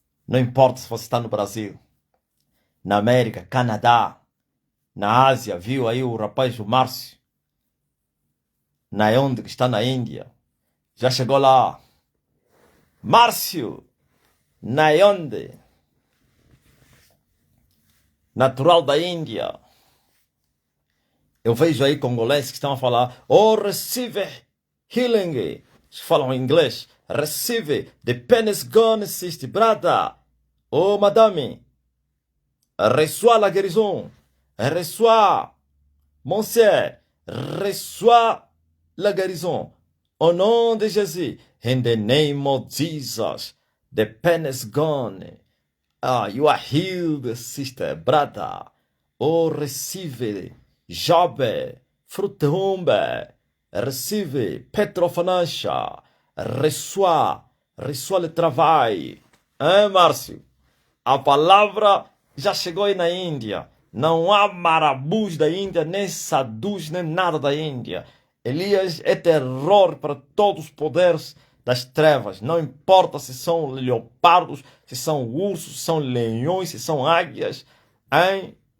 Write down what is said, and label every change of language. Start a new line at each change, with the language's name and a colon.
Portuguese: Não importa se você está no Brasil, na América, Canadá, na Ásia, viu aí o rapaz, o Márcio, na onde que está na Índia. Já chegou lá. Márcio, na onde? Natural da Índia. Eu vejo aí congoleses que estão a falar, oh,
English: receive healing.
Portuguese: Eles falam em inglês.
English: Receive, the pain is gone, sister, brother.
French: Oh, madame, reçois la guérison. Reçois, monsieur, reçois la guérison. Au nom de Jésus,
English: in the name of Jesus, the pain is gone. Ah, you are healed, sister, brother. Oh, receive, Job, Frutumbe, receive, Petrofanasha,
French: reçoit le travail. Hein, Márcio?
Portuguese: A palavra já chegou aí na Índia. Não há marabus da Índia, nem sadus, nem nada da Índia. Elias é terror para todos os poderes das trevas. Não importa se são leopardos, se são ursos, se são leões, se são águias. Hein?